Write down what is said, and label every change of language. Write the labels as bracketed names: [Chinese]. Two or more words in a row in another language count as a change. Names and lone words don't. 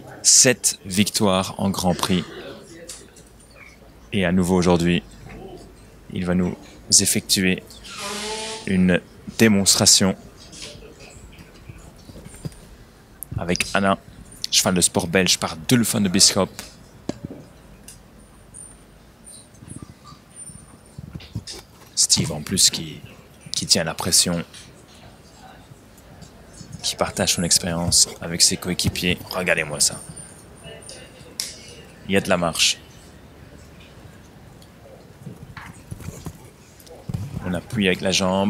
[French] 7 victoires en Grand Prix. Et à nouveau aujourd'hui, il va nous effectuer une démonstration avec Anna cheval de sport belge par Dulf van de Bisschop. Steve en plus qui tient la pression, qui partage son expérience avec ses coéquipiers. Regardez-moi ça. Il y a de la marche. On appuie avec la jambe.